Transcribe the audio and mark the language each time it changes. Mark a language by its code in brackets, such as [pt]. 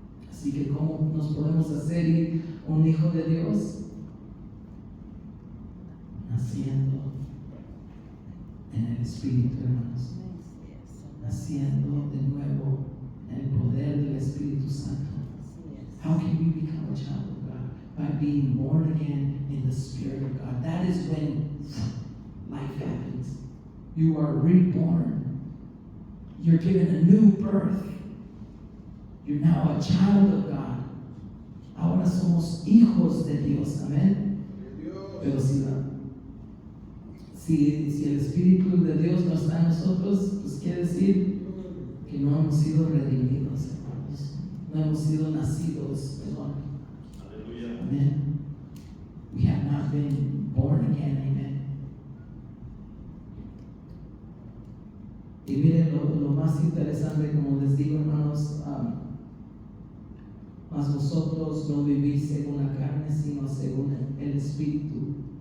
[es] Así que ¿cómo nos podemos hacer un hijo de Dios? Naciendo en el Espíritu, hermanos. Naciendo de nuevo en el poder del Espíritu Santo. [en] How can we become a child of God? By being born again in the Spirit of God. That is when life happens. You are reborn. You're given a new birth. You're now a child of God. [es] Ahora somos hijos de Dios. Amén. Pero si el Espíritu de Dios no está en nosotros, pues quiere decir que no hemos sido redimidos, hermanos. No hemos sido nacidos, perdón. Aleluya. [en] Amen. We have not been born again. Amen. [es] Y miren lo más interesante, como les digo, hermanos, mas vosotros no vivís según la carne, sino según el Espíritu.